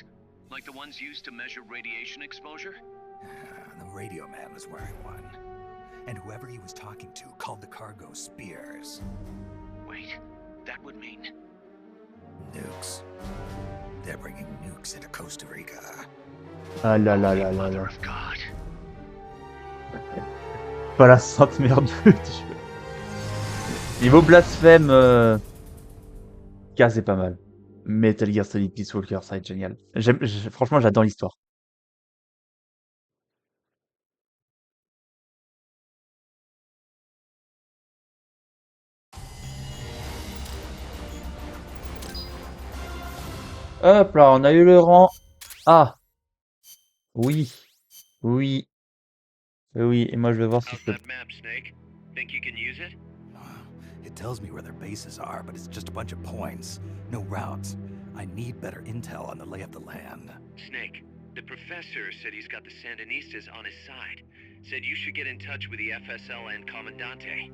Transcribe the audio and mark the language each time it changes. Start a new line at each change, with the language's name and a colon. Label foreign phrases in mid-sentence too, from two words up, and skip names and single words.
English: Like the ones used to measure radiation exposure? The radio man was wearing one. And whoever he was talking to called the cargo Spears. Wait, that would mean... Nukes. They're bringing nukes into Costa Rica.
French: Ah là là là là là.
English: Of God.
French: Pas la sainte merde du jeu. Niveau blasphème, Kaz est pas mal. Metal Gear Solid Peace Walker, ça va être génial. Franchement, j'adore l'histoire. Hop là, on a eu le rang A. Oui. Oui. Oui, et moi je vais voir si
English: How's
French: je peux...
English: that map, Snake? Think you can use it? It tells me where their bases are, but it's just a bunch of points. No routes. I need better intel on the lay of the land. Snake, the professor said he's got the Sandinistas on his side. Said you should get in touch with the FSL and Commandante.